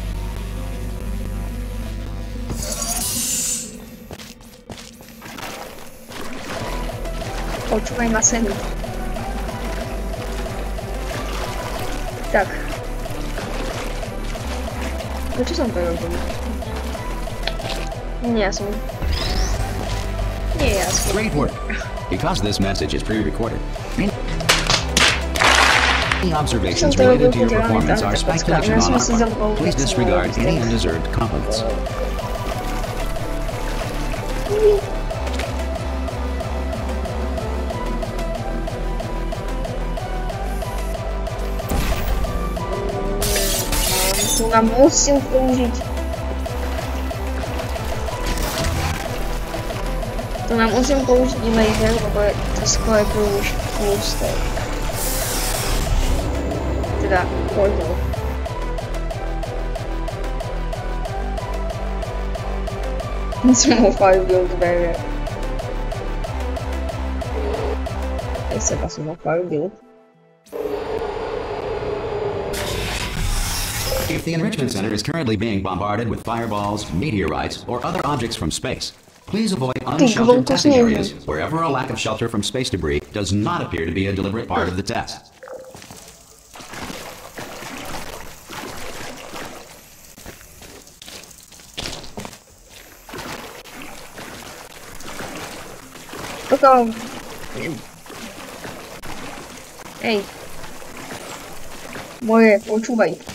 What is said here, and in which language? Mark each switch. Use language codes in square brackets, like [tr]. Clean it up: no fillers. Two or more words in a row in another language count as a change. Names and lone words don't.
[sk] Počúvaj ma sem. Tak. Prečo som to robil? Nie, [en] Great work. Because this message is pre-recorded, any observations related to your performance are speculation on our part. Please disregard any undeserved compliments. [sk] Tu nám musím použiť. Tu nám musím použiť laser, lebo je to skoro príliš tlusté. Teda portal. Som ho farbil dvere. Aj seba som ho farbil. [en] If the Enrichment Center is currently being bombarded with fireballs, meteorites, or other objects from space, please avoid unsheltered testing areas wherever a lack of shelter from space debris does not appear to be a deliberate part of the test. [sk] Hej. Moje, počúvaj.